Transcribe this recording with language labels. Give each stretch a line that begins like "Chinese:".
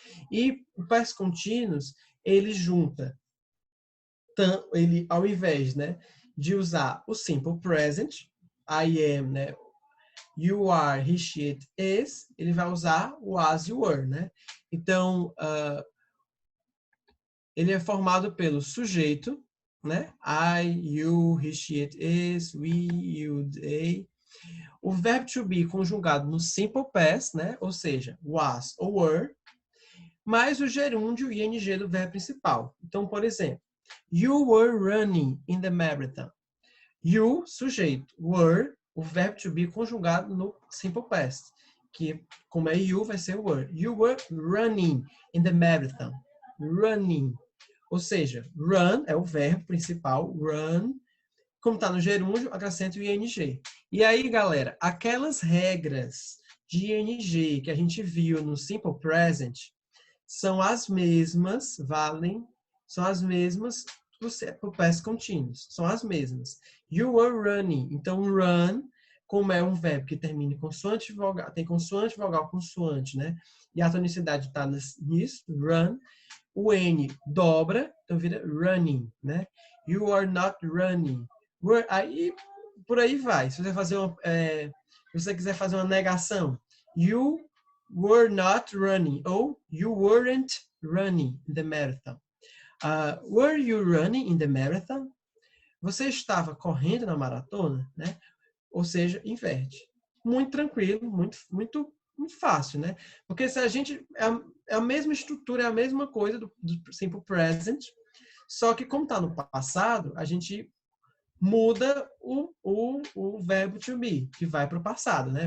Portuguese: E o past continuous, ele junta, ele ao invés, né, de usar o simple present, I am, né,
English: you are, he, she, it is,
Portuguese: ele vai usar o as, you were, né? Então, ele é formado pelo sujeito, né?
English: I, you, he, she, it is, we, you, they.
Portuguese: O verbo to be conjugado no simple past, né? Ou seja, was ou were, mais o gerúndio ing do verbo principal. Então, por exemplo,
English: you were running in the marathon.
Portuguese: You, sujeito, were, o verbo to be conjugado no simple past, que como é you, vai ser were.
English: You were running in the marathon. Running.
Portuguese: Ou seja, run é o verbo principal, run. Como está no gerúndio, acrescenta o ing. E aí, galera, aquelas regras de ing que a gente viu no simple present são as mesmas, são as mesmas para o past continuous. São as mesmas.
English: You were running.
Portuguese: Então, run, como é um verbo que termina em consoante vogal, tem consoante, vogal, consoante, né? E a tonicidade está nisso, run. O N dobra, então vira running, né?
English: You are not running.
Portuguese: Aí por aí vai. Se você fazer se você quiser fazer uma negação,
English: you were not running
Portuguese: ou
English: you weren't running in the marathon. Were you running in the marathon?
Portuguese: Você estava correndo na maratona, né? Ou seja, inverte. Muito tranquilo, muito fácil, né? Porque se a gente é a mesma estrutura, é a mesma coisa do simple present, só que como está no passado, a gente muda o verbo to be, que vai para o passado, né?